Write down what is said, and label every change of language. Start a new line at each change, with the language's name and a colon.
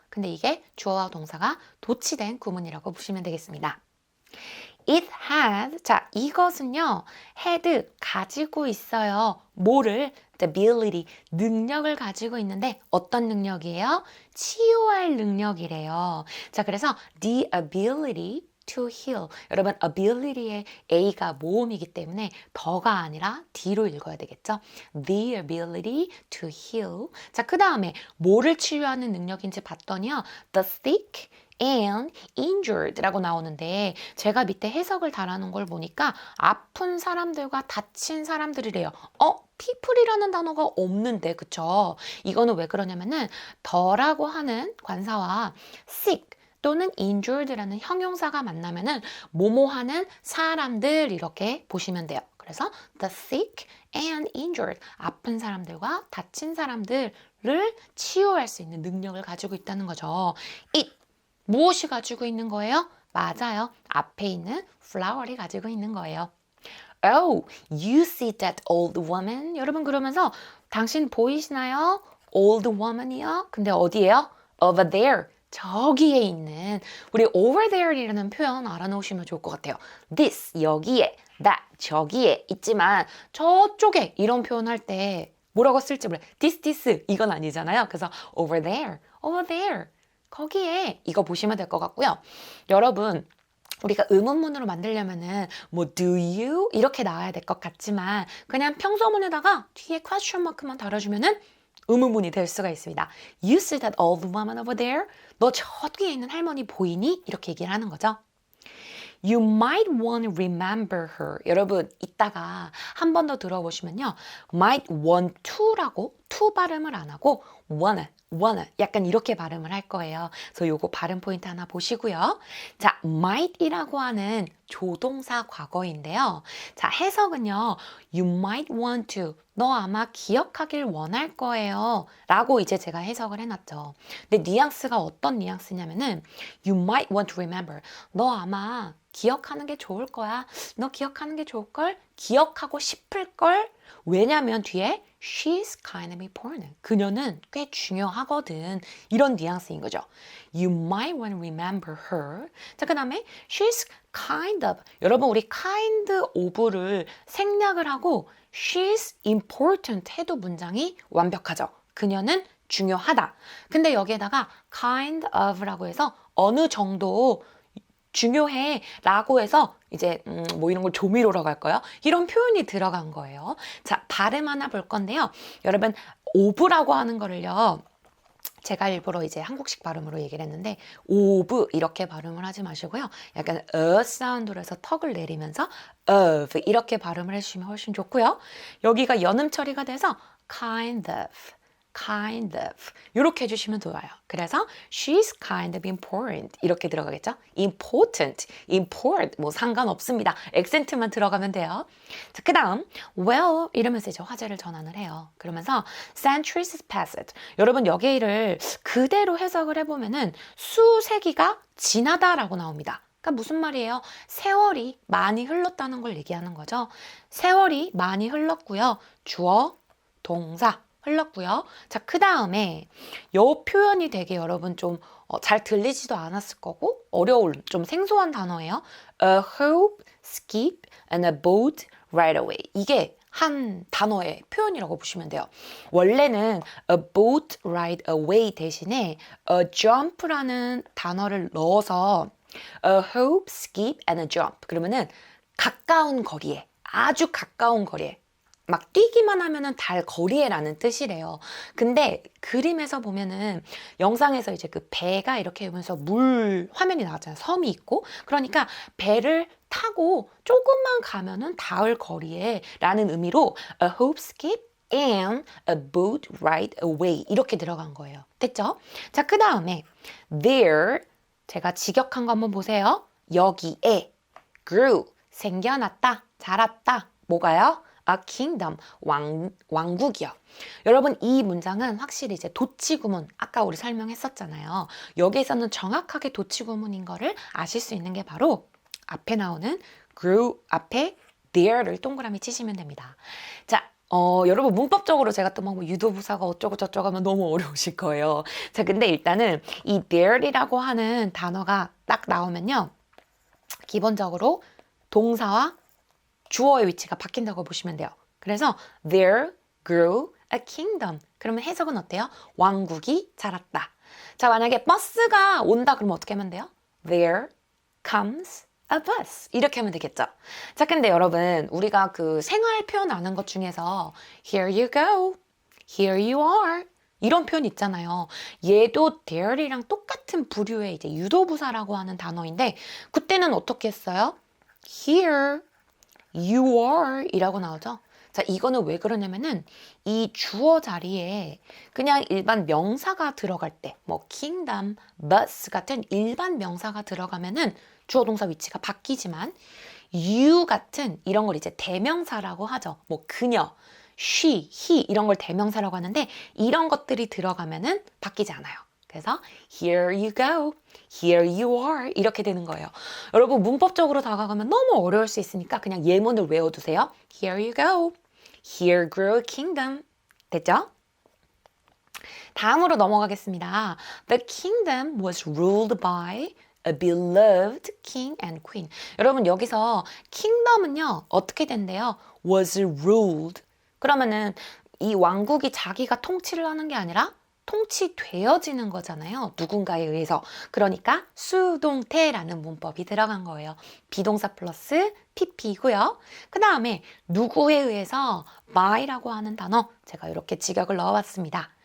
Korean: 근데 이게 주어와 동사가 도치된 구문이라고 보시면 되겠습니다.
English: It had,
Korean: 자 이것은요 had 가지고 있어요. 뭐를?
English: The ability,
Korean: 능력을 가지고 있는데 어떤 능력이에요? 치유할 능력이래요. 자 그래서
English: the ability to heal.
Korean: 여러분 ability의 A가 모음이기 때문에 더가 아니라 D로 읽어야 되겠죠.
English: The ability to heal.
Korean: 자 그 다음에 뭐를 치유하는 능력인지 봤더니요.
English: The sick and injured
Korean: 라고 나오는데 제가 밑에 해석을 달아놓은 걸 보니까 아픈 사람들과 다친 사람들이래요. people이라는 단어가 없는데 그쵸? 이거는 왜 그러냐면은 더라고 하는 관사와 sick 또는 injured라는 형용사가 만나면은 뭐뭐하는 사람들 이렇게 보시면 돼요. 그래서
English: the sick and injured
Korean: 아픈 사람들과 다친 사람들을 치유할 수 있는 능력을 가지고 있다는 거죠. it 무엇이 가지고 있는 거예요? 맞아요. 앞에 있는 flower이 가지고 있는 거예요.
English: Oh, you see that old woman?
Korean: 여러분 그러면서 당신 보이시나요?
English: old woman이요?
Korean: 근데 어디예요?
English: over there.
Korean: 저기에 있는 우리 over there이라는 표현 알아놓으시면 좋을 것 같아요. this 여기에, that 저기에 있지만 저쪽에 이런 표현할 때 뭐라고 쓸지 몰라요. this 이건 아니잖아요. 그래서 over there 거기에 이거 보시면 될 것 같고요. 여러분 우리가 의문문으로 만들려면은 뭐 do you 이렇게 나와야 될 것 같지만 그냥 평소문에다가 뒤에 question mark만 달아주면은 의문문이 될 수가 있습니다.
English: You see that old woman over there?
Korean: 너 저기에 있는 할머니 보이니? 이렇게 얘기를 하는 거죠.
English: You might want to remember her.
Korean: 여러분 이따가 한 번 더 들어보시면요. might want to라고 to 발음을 안 하고 wanna 약간 이렇게 발음을 할 거예요. 그래서 요거 발음 포인트 하나 보시고요. 자, might이라고 하는 조동사 과거인데요. 자, 해석은요.
English: You might want to.
Korean: 너 아마 기억하길 원할 거예요. 라고 이제 제가 해석을 해놨죠. 근데 뉘앙스가 어떤 뉘앙스냐면은
English: You might want to remember.
Korean: 너 아마 기억하는 게 좋을 거야. 너 기억하는 게 좋을걸? 기억하고 싶을걸? 왜냐면 뒤에
English: She's kind of important.
Korean: 그녀는 꽤 중요하거든. 이런 뉘앙스인 거죠.
English: You might want to remember her.
Korean: 자, 그 다음에
English: She's kind of.
Korean: 여러분 우리 kind of를 생략을 하고
English: She's important
Korean: 해도 문장이 완벽하죠. 그녀는 중요하다. 근데 여기에다가 kind of라고 해서 어느 정도 중요해 라고 해서 이제 뭐 이런 걸 조미료라고 할까요? 이런 표현이 들어간 거예요. 자, 발음 하나 볼 건데요. 여러분 of라고 하는 거를요. 제가 일부러 이제 한국식 발음으로 얘기를 했는데 of 이렇게 발음을 하지 마시고요. 약간 사운드로 해서 턱을 내리면서 of 이렇게 발음을 해주시면 훨씬 좋고요. 여기가 연음 처리가 돼서 kind of 이렇게 해주시면 좋아요. 그래서
English: she's kind of important
Korean: 이렇게 들어가겠죠? important 뭐 상관없습니다. 액센트만 들어가면 돼요. 자, 그 다음 well 이러면서 이제 화제를 전환을 해요. 그러면서
English: centuries passed.
Korean: 여러분 여기를 그대로 해석을 해보면은 수세기가 지나다라고 나옵니다. 그러니까 무슨 말이에요? 세월이 많이 흘렀다는 걸 얘기하는 거죠. 세월이 많이 흘렀고요. 주어, 동사 흘렀고요. 자, 그 다음에 요 표현이 되게 여러분 좀 잘 들리지도 않았을 거고 어려울 좀 생소한 단어예요.
English: A hope, skip, and a boat right away.
Korean: 이게 한 단어의 표현이라고 보시면 돼요. 원래는 a boat right away 대신에 a jump라는 단어를 넣어서
English: a hope, skip, and a jump.
Korean: 그러면은 가까운 거리에, 아주 가까운 거리에 막 뛰기만 하면은 달 거리에라는 뜻이래요. 근데 그림에서 보면은 영상에서 이제 그 배가 이렇게 오면서 물 화면이 나왔잖아요. 섬이 있고. 그러니까 배를 타고 조금만 가면은 닿을 거리에 라는 의미로
English: a hope skip and a boat right away
Korean: 이렇게 들어간 거예요. 됐죠? 자, 그 다음에 there 제가 직역한 거 한번 보세요. 여기에 grew 생겨났다, 자랐다. 뭐가요? A kingdom, 왕국이요. 여러분 이 문장은 확실히 이제 도치구문, 아까 우리 설명했었잖아요. 여기에서는 정확하게 도치구문인 거를 아실 수 있는 게 바로 앞에 나오는 grew 앞에 there를 동그라미 치시면 됩니다. 자, 여러분 문법적으로 제가 또 뭐 유도부사가 어쩌고 저쩌고 하면 너무 어려우실 거예요. 자, 근데 일단은 이 there이라고 하는 단어가 딱 나오면요. 기본적으로 동사와 주어의 위치가 바뀐다고 보시면 돼요.
English: 그래서 there grew a kingdom.
Korean: 그러면 해석은 어때요? 왕국이 자랐다. 자, 만약에 버스가 온다 그러면 어떻게 하면 돼요?
English: There comes a bus. 이렇게 하면 되겠죠.
Korean: 자, 근데 여러분 우리가 그 생활 표현 아는 것 중에서
English: here you go, here you are
Korean: 이런 표현 있잖아요. 얘도 there이랑 똑같은 부류의 이제 유도부사라고 하는 단어인데 그때는 어떻게 했어요?
English: Here you are
Korean: 이라고 나오죠. 자, 이거는 왜 그러냐면은 이 주어 자리에 그냥 일반 명사가 들어갈 때 뭐 kingdom, bus 같은 일반 명사가 들어가면은 주어 동사 위치가 바뀌지만 you 같은 이런 걸 이제 대명사라고 하죠. 뭐 그녀, she, he 이런 걸 대명사라고 하는데 이런 것들이 들어가면은 바뀌지 않아요. 그래서
English: here you go, here you are
Korean: 이렇게 되는 거예요. 여러분 문법적으로 다가가면 너무 어려울 수 있으니까 그냥 예문을 외워두세요.
English: Here you go, here grew a kingdom.
Korean: 됐죠? 다음으로 넘어가겠습니다.
English: The kingdom was ruled by a beloved king and queen.
Korean: 여러분 여기서 kingdom은요 어떻게 된대요? was ruled. 그러면은 이 왕국이 자기가 통치를 하는 게 아니라 통치되어지는 거잖아요. 누군가에 의해서. 그러니까 수동태라는 문법이 들어간 거예요. 비동사 플러스 pp이고요. 그 다음에 누구에 의해서 by라고 하는 단어 제가 이렇게 직역을 넣어봤습니다.